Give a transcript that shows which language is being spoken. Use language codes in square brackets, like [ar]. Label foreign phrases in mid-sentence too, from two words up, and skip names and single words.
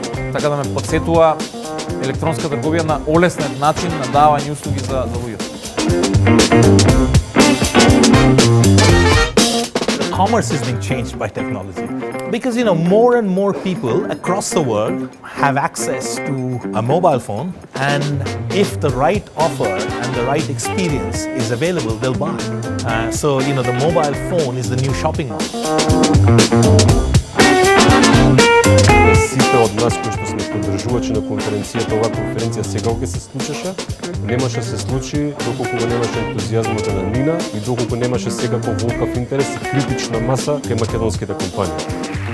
[mk] Така да ме потсетува електронска трговија на олеснет начин на давање услуги за луѓето. [en] Commerce is being changed by technology because more and more people across the world have access to a mobile phone, and if the right offer and the right experience is available, they'll buy. So the mobile phone is the new shopping mall. [mk] Сите од нас кои што сме поддржувачи на конференцијата, оваа конференција сега ќе се случеше, немаше се случи доколку го немаше ентузијазмот на Нина и доколку немаше секако волкав интерес и критична маса кај македонските компании.